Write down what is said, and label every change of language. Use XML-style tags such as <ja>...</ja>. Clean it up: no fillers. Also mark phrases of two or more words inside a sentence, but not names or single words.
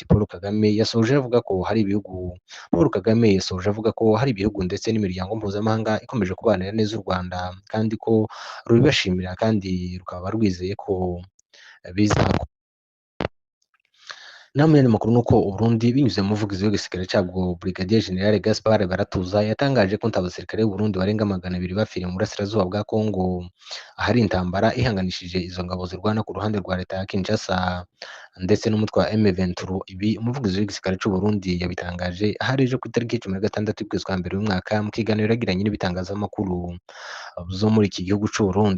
<rw>Paul Kagame yasoje avuga ko hari ibihugu ndetse n'imiryango mpuzamahanga ikomeje kubanira neza u Rwanda kandi ko rubibashimira kandi rukaba rwizeye ko bizakora. Naho mu yandi makuru nuko Uburundi binyuze mu muvugizi w'igisirikare cyabwo Brigadier General Gaspard Baratuza yatangaje ko abasirikare b'u Burundi barenga 200 bapfiriye mu burasirazuba bwa Kongo, ahari intambara ihanganishije izo ngabo zirwana ku ruhande rwa leta ya Kinshasa ndetse n'umutwe wa M23. Ibi umuvugizi w'igisirikare cy'u Burundi yabitangaje ahari ejo ku itariki 16 y'ukwezi kwa mbere uyu mwaka mu kiganiro yagiranye n'ibitangazamakuru zo muri iki gihugu cy'u Burundi.</rw>